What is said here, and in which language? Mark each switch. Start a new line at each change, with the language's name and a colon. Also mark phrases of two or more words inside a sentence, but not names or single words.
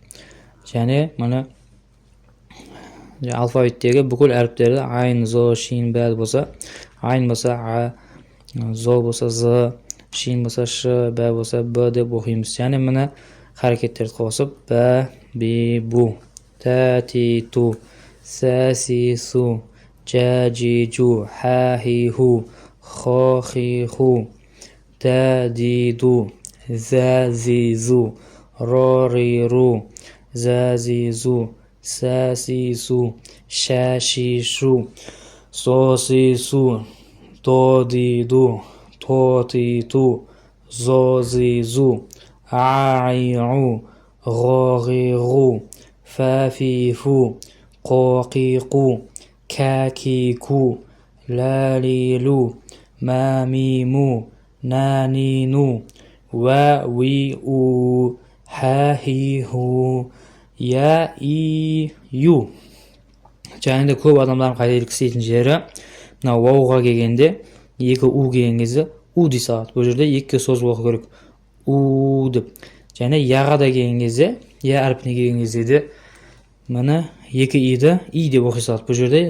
Kazakh: Және міне алфавиттегі бүкіл әріптерді айн, зо, шин, бәд болса, айн болса а, зо болса з, шин болса ш, бә болса б деп оқимыз. Және міне харекеттерді қосып бә, би, бу, тә, ти, ту, сә, си, су, жә, жи, жу, хә, хи, ху, хо, хи, ху, дә, ди, ду, зә, зи, зу, ро, ри, ру, зә, зи, зу, сә, си, су, шә, ши, шу, со, си, су, до, ди, ду, то, ти, ту, зо, зи, зу, а, и, у, ғо, ғи, ғу, фә, фи, фу, қо, қи, қу, кә, ки, ку, лә, ли, лу, мә, ми, му, нә, ни, ну, вә, уи, у, хә, хи, ху, я, и, ю. Және де көп адамдардың қателік істейтін жері, мына вауға келгенде, 2 у келген кезде у дей салады. Бұл жерде 2-ге созып оқу керек. У деп. Және яға да келген кезде, я әрпіне келген кезде де міне 2 иді и деп оқи салады.